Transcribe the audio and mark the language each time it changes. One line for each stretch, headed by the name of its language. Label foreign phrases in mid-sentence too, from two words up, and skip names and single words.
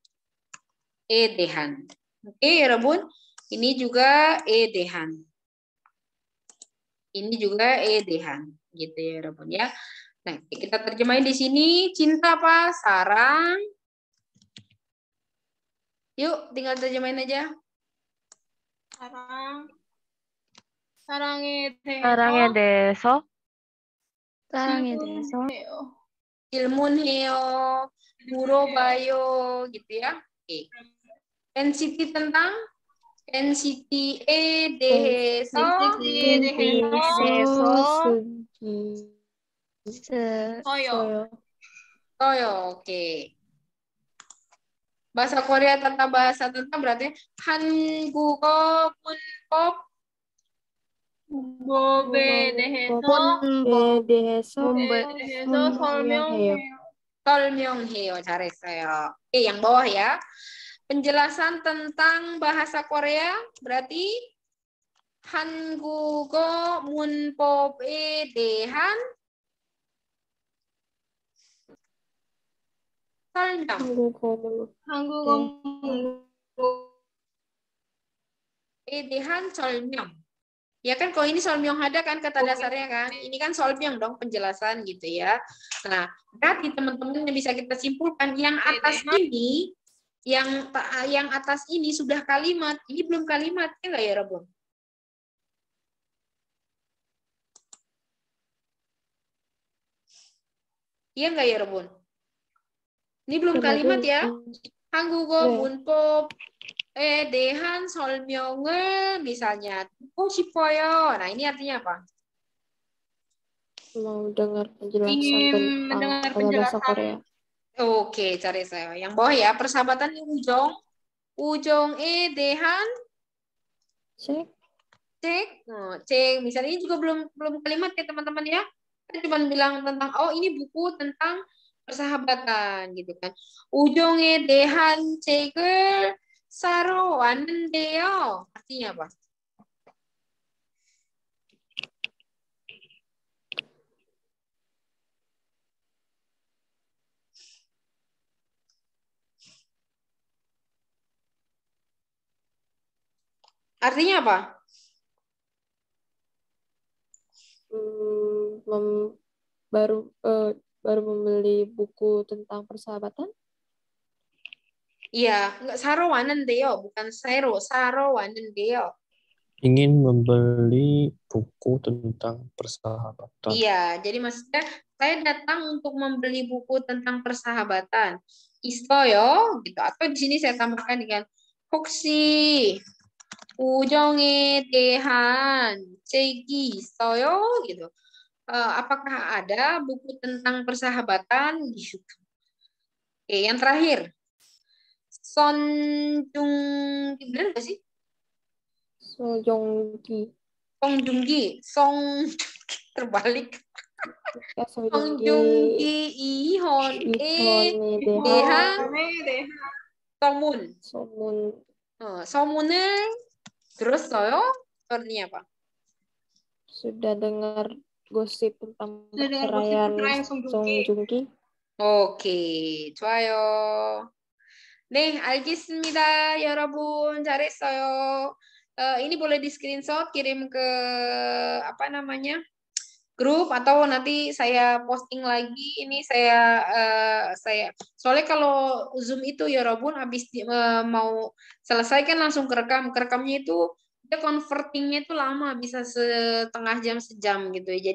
Indonesian: Oke ya Rabun. Ini juga edehan. Gitu ya Rabun ya. Nah, kita terjemahin di sini, cinta apa? Sarang. Yuk, tinggal terjemahin aja.
Korean: 사랑에 대해서 질문해요, 물어봐요
Indonesian: gitu ya.
Korean: Oke.
Indonesian: NCT tentang NCT에 대해서 Toyo. Oke. Bahasa Korea tentang berarti
Korean: 한국어 문법 문법에 대해서 설명해요. 잘했어요.
Indonesian: Oke, yang bawah ya. Penjelasan tentang bahasa Korea berarti
Korean: 한국어 문법에 대한 설명. 한국어에 대한 설명.
Indonesian: Ya kan, kalau ini
Korean: 설명하다
Indonesian: kan kata dasarnya kan. Ini kan solmyong dong, penjelasan gitu ya. Nah, berarti teman-teman yang bisa kita simpulkan yang atas ini, yang atas ini sudah kalimat, ini belum kalimat ya nggak ya Rabun? Iya nggak ya Rabun? Ini belum kalimat ya.
Korean: 한국어 문법 대한 설명을 misalnya 듣고 싶어요.
Indonesian: Nah, ini artinya apa? Mau dengar penjelasan tentang bahasa Korea. Oke, cari saya. Yang bawah ya, persahabatan ujong.
Korean: ujong에 대한 cek.
Indonesian: Misalnya ini juga belum kalimat ya teman-teman ya. Kita cuma bilang tentang ini buku tentang persahabatan gitu kan.
Korean: ujong에 대한 책을 사러 왔는데요.
Indonesian: Artinya apa? Artinya apa? Baru membeli buku tentang persahabatan? Iya, enggak
Korean: 사러 왔는데요,
Indonesian: bukan
Korean: 사러 왔는데요.
Indonesian: Ingin membeli buku tentang persahabatan. Iya, jadi maksudnya saya datang untuk membeli buku tentang persahabatan. 있어요, gitu. Atau di sini saya tambahkan dengan
Korean: 혹시 우정에 대한 책이 있어요,
Indonesian: gitu. Apakah ada buku tentang persahabatan? Gitu. Oke, yang terakhir. Son Joong Ki, benar nggak sih? Song Joong Ki. Terbalik. Ya,
Korean: Song Joong Ki Ihon 대한 소문을 들었어요?
Indonesian: Artinya apa? Sudah dengar gosip tentang perceraian Song Joong Ki?
Korean: 오케이, 좋아요. 네, 알겠습니다. 여러분, 잘했어요.
Indonesian: Ini boleh di screenshot, kirim ke grup atau nanti saya posting lagi. Ini saya soalnya kalau Zoom itu ya Robun habis mau selesai kan langsung kerekamnya itu dia convertingnya itu lama, bisa setengah jam sejam gitu ya.